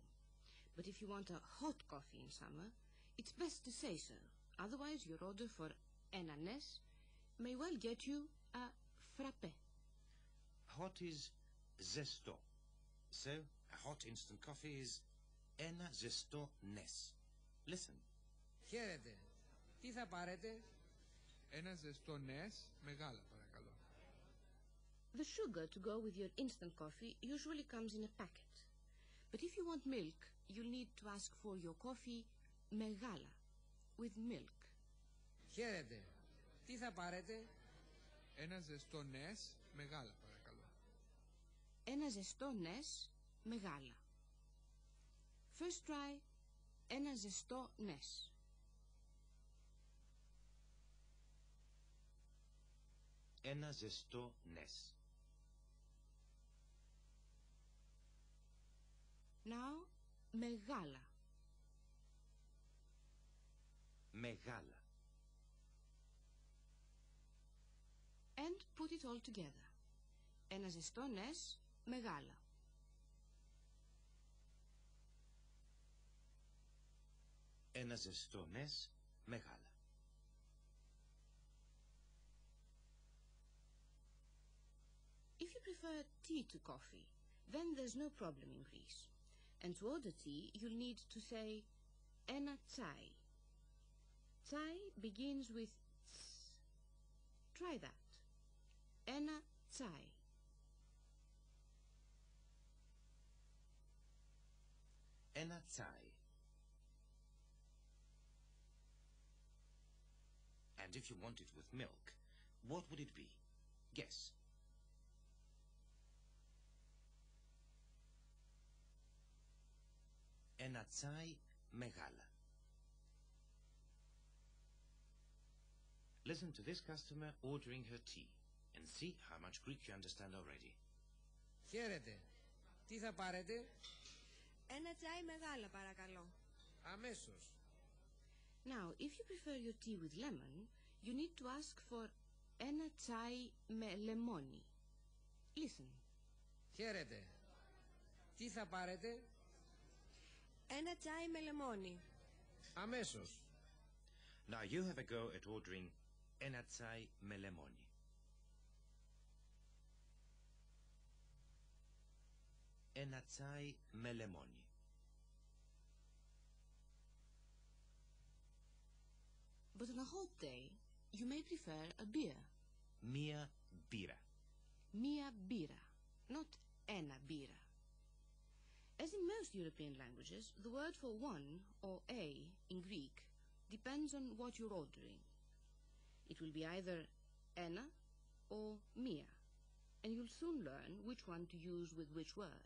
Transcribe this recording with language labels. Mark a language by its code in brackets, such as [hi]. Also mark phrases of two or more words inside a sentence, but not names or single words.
[en] But if you want a hot coffee in summer, it's best to say so. Otherwise, your order for [el] ένα νες [en] may well get you a frappé. Hot is ζεστό. So, a hot instant coffee is [el] ένα ζεστό νες. [en] Listen. [el] Χαίρετε. Τι θα πάρετε? Ένα ζεστό νες μεγάλα παρακαλώ. [en] The sugar to go with your instant coffee usually comes in a packet. But if you want milk, you'll need to ask for your coffee μεγάλα, with milk. [el] Χαίρετε. Τι θα πάρετε? Ένα ζεστό νες μεγάλα παρακαλώ. ένα ζεστό νες με γάλα. [en] First try [el] ένα ζεστό νες. Ένα ζεστό νες. [en] Now, μεγάλα. [el] Μεγάλα. [en] And put it all together. [el] Ένα ζεστό νες μεγάλα. Ένα ζεστό νες μεγάλα. [en] If you prefer tea to coffee, then there's no problem in Greece. And to order tea, you'll need to say [el] ένα τσάι. [en] Τσάι begins with ts. Try that. [el] Ένα τσάι. Ένα τσάι. [en] And if you want it with milk, what would it be? Guess. [el] Ένα τσάι μεγάλα. [en] Listen to this customer ordering her tea and see how much Greek you understand already. [el] Χαίρετε. Τι θα πάρετε? Ένα τσάι μεγάλα παρακαλώ. Αμέσως. [en] Now, if you prefer your tea with lemon, you need to ask for [el] ένα τσάι με λεμόνι. [en] Listen. [el] Χαίρετε. Τι θα πάρετε? Ένα τσάι με λεμόνι. Αμέσως. [en] Now you have a go at ordering [el] ένα τσάι με λεμόνι. Ένα τσάι με λεμόνι. [en] But on a hot day, you may prefer a beer. [el] Μία μπύρα. Μία μπύρα, not ένα μπύρα. [en] As in most European languages, the word for one, or a, in Greek, depends on what you're ordering. It will be either ένα or μία, and you'll soon learn which one to use with which word.